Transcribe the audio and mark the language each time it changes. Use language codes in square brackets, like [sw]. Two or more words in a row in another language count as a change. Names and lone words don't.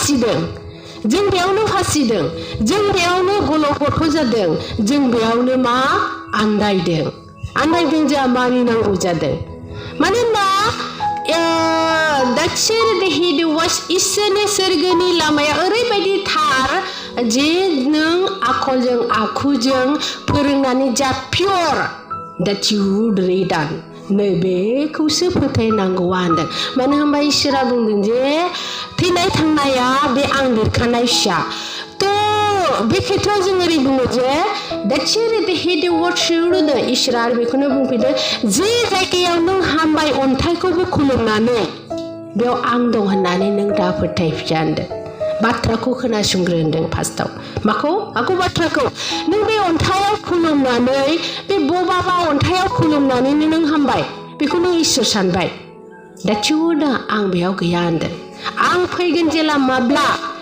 [brx] फासिदों जों बेयावनो गल' गथ' जादों जों बेयावनो मा आन्दायदों जोंहा मानिनांगौ जादों मानोना इसोरनि सोरगोनि लामाया ओरैबायदि थार जे नों आखलजों आखुजों फोरोंनानै जा पियर [en] that you would read [brx] नै बेखौसो फोथायनांगौ होनदों मानो होनबा इसोरा बुंदों जे थैनाय थांनाया बे आं लिरखानाय फिसा बे खेथ्रआव जों ओरै बुङो जे इसोरा बेखौनो बुंफैदों जे जायगायाव नों हामबाय अन्थाइखौबो खुलुमनानै बेयाव आं दं होननानै नों दा फोथायफिया होनदों बाथ्राखौ खोनासंग्रो होनदों फार्स्टआव माखौ बाथ्राखौ नों बे अन्थाइयाव खुलुमनानै बे बबाबा अन्थाइयाव खुलुमनानै नों हामबाय बेखौ नों इसोर सानबाय दा आं बेयाव गैया होनदों आं फैगोन जेला माब्ला